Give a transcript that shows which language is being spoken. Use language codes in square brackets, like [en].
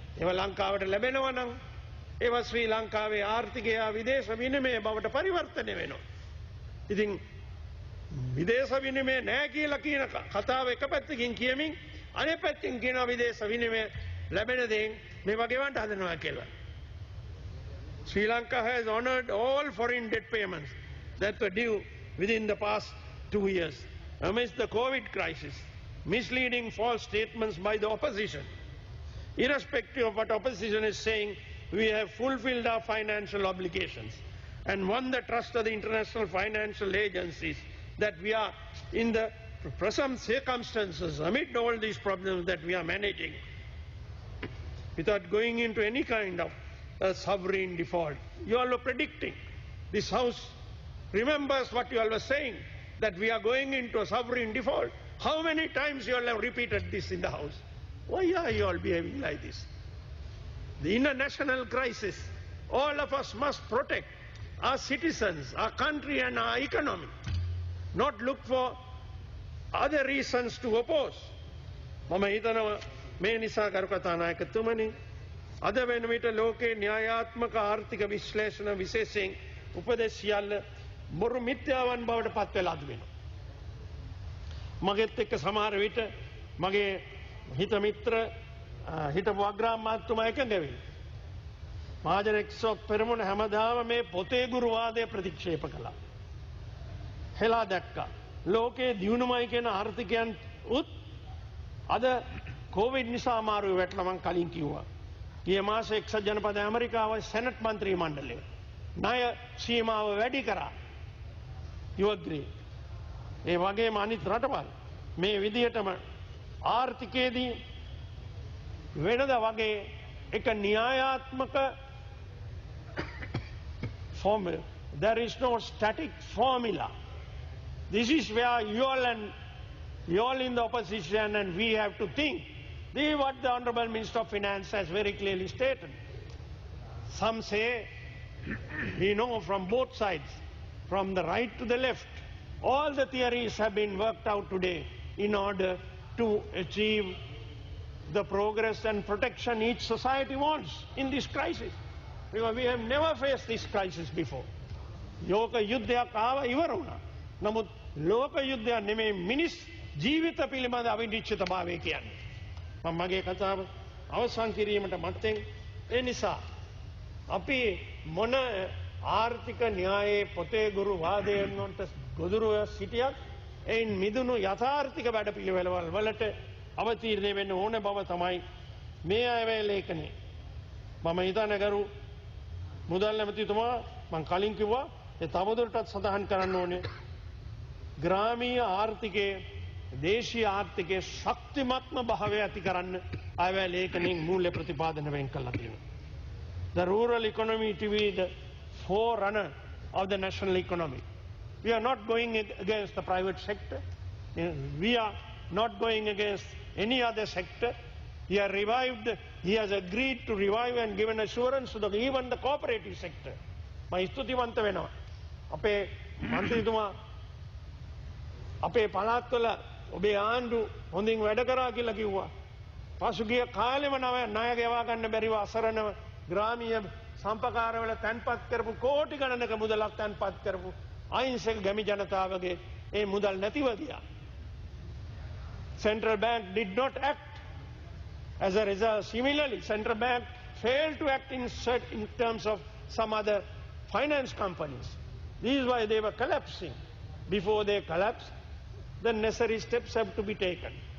[si] ඒවා ලංකාවට ලැබෙනවා නම් ඒවා ශ්‍රී ලංකාවේ ආර්ථිකය විදේශ විනිමය බවට පරිවර්තනය වෙනවා. ඉතින් විදේශ විනිමය නැහැ කියලා කියන කතාව එක පැත්තකින් කියමින් අනෙක් පැත්තකින් කියනවා විදේශ විනිමය ලැබෙන දෙයින් මේවා ගෙවන්න හදනවා කියලා. [en] Sri Lanka has honored all foreign debt payments that were due within the past 2 years. Amidst the COVID crisis, misleading false statements by the opposition. Irrespective of what opposition is saying, we have fulfilled our financial obligations and won the trust of the international financial agencies that we are in the present circumstances, amid all these problems that we are managing, without going into any kind of a sovereign default. You all were predicting. This House remembers what you all were saying, that we are going into a sovereign default. How many times you all have repeated this in the House? Why are you all behaving like this? The international crisis, all of us must protect our citizens, our country and our economy. Not look for other reasons to oppose. [si] මම හිතනවා මේ නිසා කරුකථානායකතුමනි අද වෙන විට ලෝකේ න්‍යායාත්මක ආර්ථික විශ්ලේෂණ විශේෂයෙන් උපදෙස් සියල්ල බොරු මිත්‍යාවන් බවට පත් වෙලා තිබෙනවා. මගෙත් එක්ක සමහර විට මගේ හිත මිත්‍ර හිටපු අග්‍රාමාත්‍යතුමා එකඟ වෙයි. මහජන එක්සත් පෙරමුණ හැමදාම මේ පොතේ ගුරුවාදය ප්‍රතික්ෂේප කළා. හෙලා දැක්කා. ලෝකයේ දියුණුවයි කියන ආර්ථිකයන් උත් අද කොවිඩ් නිසා අමාරුවේ වැටලා මං කලින් කිව්වා. ගිය මාසේ එක්සත් ජනපද ඇමරිකාවේ සෙනට් මන්ත්‍රී මණ්ඩලය ණය සීමාව වැඩි කරා. [en] You agree? [si] ඒ වගේම අනිත් රටවල් මේ විදියටම ආර්ථිකයේදී වෙනද වගේ එක න්‍යායාත්මක formula. [en] There is no static formula. This is where you all in the opposition and we have to think. This is what the Honorable Minister of Finance has very clearly stated. Some say, we know from both sides, from the right to the left, all the theories have been worked out today in order to achieve the progress and protection each society wants in this crisis. Because we have never faced this crisis before. [si] ලෝක යුද්ධයක් ආව ඉවර වුණා. නමුත් ලෝක යුද්ධයක් නෙමෙයි මිනිස් ජීවිත පිළිබඳ අවිනිශ්චිතභාවය කියන්නේ. මම මගේ කතාව අවසන් කිරීමට මත්තෙන් ඒ නිසා අපි මොන ආර්ථික න්‍යායේ පොතේ ගුරු වාදයෙන් වන්ට ගොදුරුව සිටියත් එයින් මිදුණු යථාර්ථික වැඩපිළිවෙළවල් වලට අවතීර්ණය වෙන්න ඕන බව තමයි මේ අයවැය ලේඛනයේ. මම හිතන්නේ ගරු මුදල් ඇමතිතුමා මම කලින් කිව්වා ඒ තවදුරටත් සඳහන් කරන්න ඕනේ ග්‍රාමීය ආර්ථිකයේ දේශීය ආර්ථිකයේ ශක්තිමත්ම භාවය ඇති කරන්න අයවැය ලේඛනයෙන් මූල්‍ය ප්‍රතිපාදන වෙන් කළා තියෙනවා. [en] The rural economy to be the forerunner of the national economy. We are not going against the private sector. We are not going against any other sector. He has agreed to revive and given assurance to even the cooperative sector. [si] මම ස්තුතිවන්ත වෙනවා. අපේ මන්ත්‍රීතුමා අපේ පළාත්වල ඔබේ ආණ්ඩු හොඳින් වැඩ කරා කියලා කිව්වා. පසුගිය කාලෙම ණය ගෙවා ගන්න බැරිව අසරණව ග්‍රාමීය සම්පකාරවල තැන්පත් කරපු කෝටි ගණනක මුදලක් තැන්පත් කරපු අහිංසක ගැමි ජනතාවගේ ඒ මුදල් නැතිව ගියා. [en] Central Bank did not act. As a result, similarly, Central Bank failed to act in terms of some other finance companies. This is why they were collapsing. Before they collapse, the necessary steps have to be taken.